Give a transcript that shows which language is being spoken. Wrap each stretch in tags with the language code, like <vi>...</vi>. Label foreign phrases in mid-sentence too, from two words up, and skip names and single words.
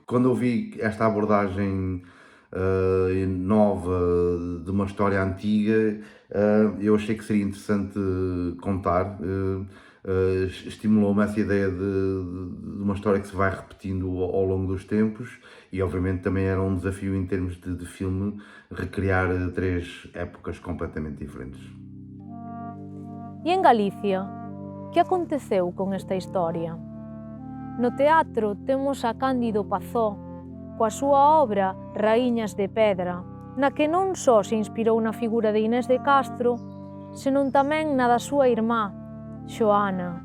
<pt>Quando eu vi esta abordagem nova de uma história antiga, eu achei que seria interessante contar. Estimulou-me essa ideia de uma história que se vai repetindo ao longo dos tempos, e obviamente também era um desafio em termos de filme recriar 3 épocas completamente diferentes.</pt> <gl>E en Galicia, que aconteceu con esta historia? No teatro temos a Cándido Pazó, coa súa obra Raíñas de Pedra, na que non só se inspirou na figura de Inés de Castro, senón tamén na da súa irmá, Xoana.</gl>